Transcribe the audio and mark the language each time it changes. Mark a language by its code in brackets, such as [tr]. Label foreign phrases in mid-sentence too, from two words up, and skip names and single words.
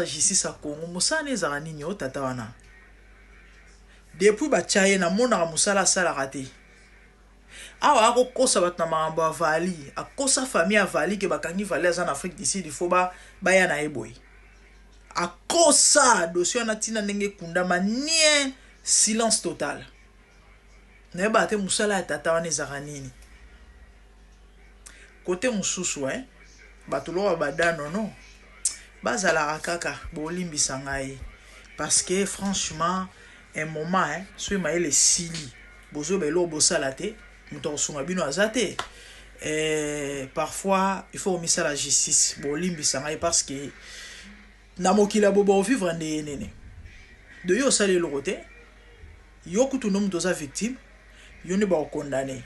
[ln] justice ya Congo mosala ezaka nini o tata wana depuis batya ye namonaka mosala asalaka te awa akokosa bato na makambo ya vali akosa famille ya vali ke bakangi vali aza na Afrique du Sud [fr] il faut [ln] baya na ye boye akosa dossier wana ntina ndenge ekundama nie [fr] silence total [ln] nayeba te mosala ya tata wana ezaka nini kote mosusu bato loba badano no bazalaka kaka bolimbisa ngai [fr] parce que franchement un moment [ln] so emayele esili bozo belo bosala te moto akosunga bino aza te [fr] parfois il faut [ln] omisa [fr] la justice [ln] bolimbisa ngai [fr] parce que [ln] na mokili ya bobo ovivre ndeye nene de yo osali eloko te yo kutu no moto oza victime yo nde bakokondane